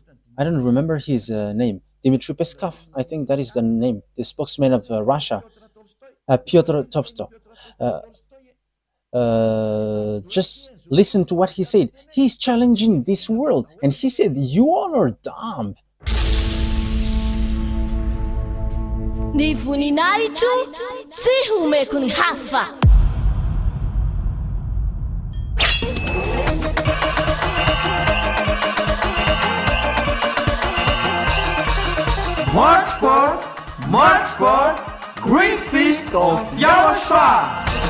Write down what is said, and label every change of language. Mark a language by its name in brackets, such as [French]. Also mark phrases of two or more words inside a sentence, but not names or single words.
[English] I don't remember his name. Dmitry Peskov, I think that is the name, the spokesman of Russia. Pyotr Tolstoy. Just listen to what he said. He's challenging this world, and he said, you all are dumb. [Malagasy] Ni voninahitro tsy homeko ny hafa. [English] March 4th, Great Feast of YAHOSHUAH.